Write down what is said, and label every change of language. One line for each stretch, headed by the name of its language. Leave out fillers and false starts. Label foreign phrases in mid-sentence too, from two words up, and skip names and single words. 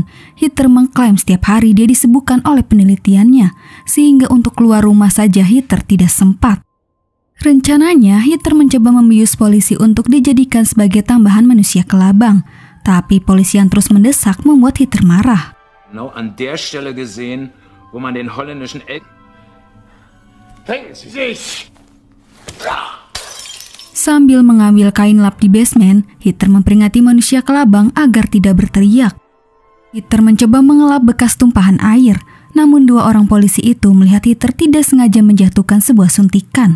Indonesian: Heather mengklaim setiap hari dia disibukkan oleh penelitiannya, sehingga untuk keluar rumah saja Heather tidak sempat. Rencananya, Hitler mencoba membius polisi untuk dijadikan sebagai tambahan manusia kelabang. Tapi polisi yang terus mendesak membuat Hitler marah.
German: Genau an der Stelle gesehen, wo man den holländischen
Indonesian: Sambil mengambil kain lap di basement, Hitler memperingati manusia kelabang agar tidak berteriak. Hitler mencoba mengelap bekas tumpahan air, namun dua orang polisi itu melihat Hitler tidak sengaja menjatuhkan sebuah suntikan.